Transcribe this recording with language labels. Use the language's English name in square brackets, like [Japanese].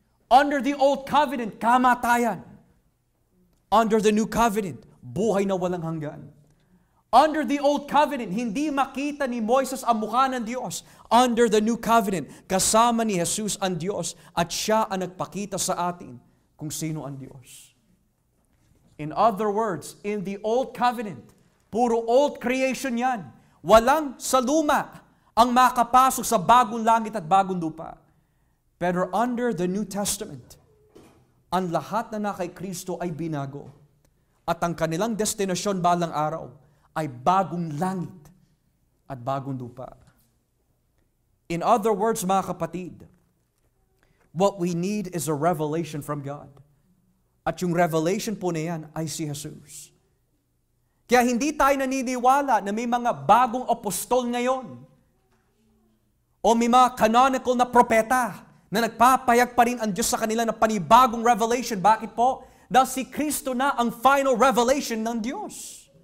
[English] Under the Old Covenant, kamatayan. Under the New Covenant, [Filipino] buhay na walang hanggan. [English] Under the Old Covenant, [Filipino] hindi makita ni Moises ang mukha ng Diyos. [English] Under the New Covenant, [Filipino] kasama ni Jesus ang Diyos at siya ang nagpakita sa atin kung sino ang Diyos. [English] In other words, in the Old Covenant, puro old creation yan. [Filipino] Walang sa luma ang makapasok sa bagong langit at bagong lupa. Pero [English] under the New Testament, [Filipino] ang lahat na kay Kristo ay binago. At ang kanilang destinasyon balang araw ay bagong langit at bagong lupa. [English] In other words, mga kapatid, what we need is a revelation from God. [Filipino] At yung revelation po na yan ay si Jesus. Kaya hindi tayo naniniwala na may mga bagong apostol ngayon o may mga canonical na propeta na nagpapayag pa rin ang Diyos sa kanila ng panibagong revelation. Bakit po? Dahil si Kristo na ang final revelation ng Diyos.